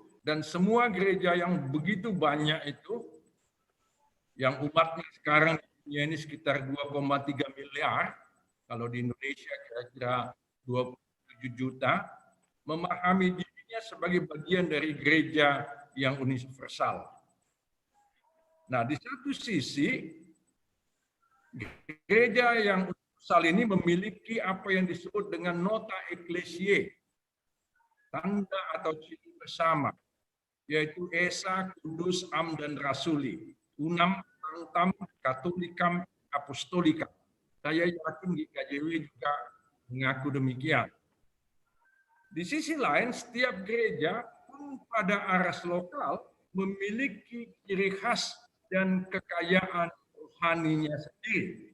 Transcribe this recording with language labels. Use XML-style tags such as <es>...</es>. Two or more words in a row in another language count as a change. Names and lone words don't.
<id>Dan semua gereja yang begitu banyak itu, yang umatnya sekarang di dunia ini sekitar 2,3 miliar, kalau di Indonesia kira-kira 27 juta, memahami dirinya sebagai bagian dari gereja yang universal. Nah, di satu sisi, gereja yang universal ini memiliki apa yang disebut dengan</id> <la>nota ecclesiae,</la> <id>tanda atau ciri bersama, yaitu Esa, Kudus, Am, dan Rasuli,</id> <la>Unam, Sanctam, Catholicam, Apostolica.</la> <id>Saya yakin GKJW juga mengaku demikian. Di sisi lain, setiap gereja pun pada aras lokal memiliki ciri khas dan kekayaan rohaninya sendiri.</id>